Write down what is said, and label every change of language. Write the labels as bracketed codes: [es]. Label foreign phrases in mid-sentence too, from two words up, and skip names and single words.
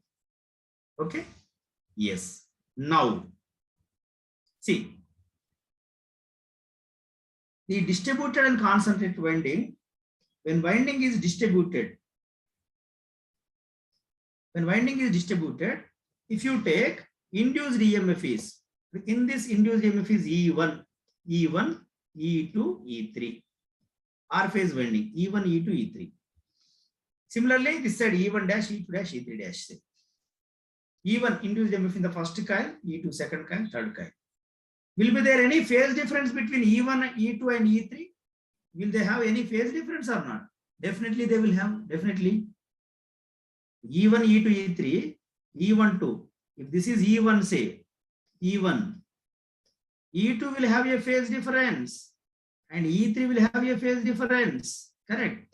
[en] Okay? Yes. Now, see, the distributed and concentrated winding, when winding is distributed, if you take induced EMF is, in this induced EMF is E1, E1, E2, E3, R phase winding, E1, E2, E3. Similarly, this side E1 dash, E2 dash, E3 dash. E1 induced EMF in the first coil, E2 second coil, third coil. Will be there any phase difference between E1, E2 and E3? Will they have any phase difference or not? Definitely they will have, definitely. E1, E2, E3, E1, 2. If this is E1, say, E1, E2 will have a phase difference and E3 will have a phase difference. Correct?